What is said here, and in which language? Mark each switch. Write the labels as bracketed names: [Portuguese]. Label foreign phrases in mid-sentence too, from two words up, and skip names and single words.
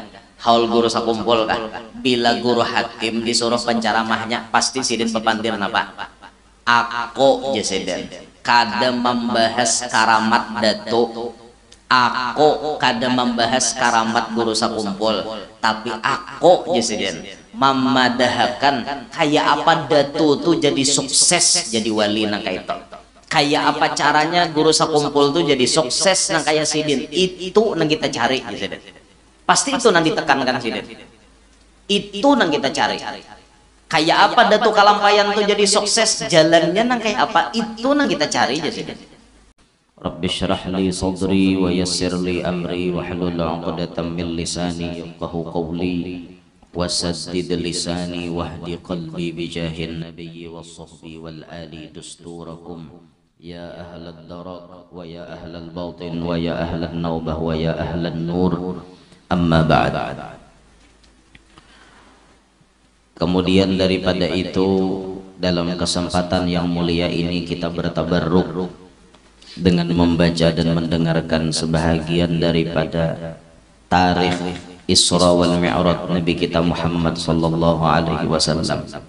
[Banjar] Haul guru sakumpul kan, bila guru Hatim disuruh pencaramahnya pasti sidin pepantir napa aku jeseden kada membahas karamat datu, aku kada membahas karamat guru sakumpul, tapi aku jeseden memadahkan kayak apa datu tuh jadi sukses jadi wali nang kayak itu, kayak apa caranya guru sakumpul tuh jadi sukses nang kayak sidin, itu nang kita cari jeseden. Pasti itu nanti ditekankan sidin. Itu nang kita cari. Kayak apa datu kalampayan tuh jadi sukses, jalannya nang kayak apa, itu nang kita cari aja sidin. [Arabic] رب اشرح لي صدري ويسر لي أمري واحلل عقدة من لساني يفقهوا قولي وسدد لساني واهد قلبي بجاه النبي والصحب والآل دستوركم يا أهل الدرك ويا أهل الباطن ويا أهل النوبة ويا أهل النور. أما بعد. [Indonesian] Kemudian daripada itu, dalam kesempatan yang mulia ini kita bertabarruk dengan membaca dan mendengarkan sebahagian daripada tarikh Isra wal Mi'raj Nabi kita Muhammad [Arabic] صلى الله عليه وسلم.